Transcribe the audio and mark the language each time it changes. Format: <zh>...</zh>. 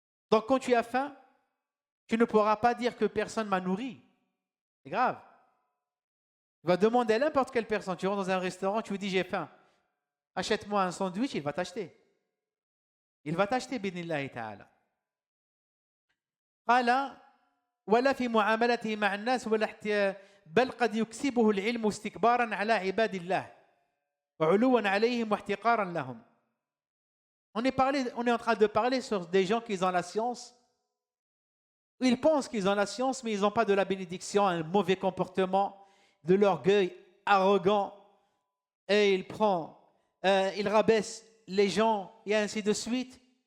<fr>Donc quand tu as faim, tu ne pourras pas dire que personne m'a nourri. C'est grave. Tu vas demander à n'importe quelle personne. Tu rentres dans un restaurant, tu lui dis j'ai faim. Achète-moi un sandwich, il va t'acheter. Il va t'acheter,</fr> <ar>bidnillahi ta'ala. قال ولا في معاملته مع الناس ولا بل قد يكسبه العلم استكبارا على عباد الله وعلوا عليهم واحتقارا لهم.</ar> <fr>On est en train de parler sur des gens qui ont la science. Ils pensent qu'ils ont la science, mais ils n'ont pas de la bénédiction, un mauvais comportement, de l'orgueil arrogant, et il rabaisse les gens, et ainsi de suite.</fr>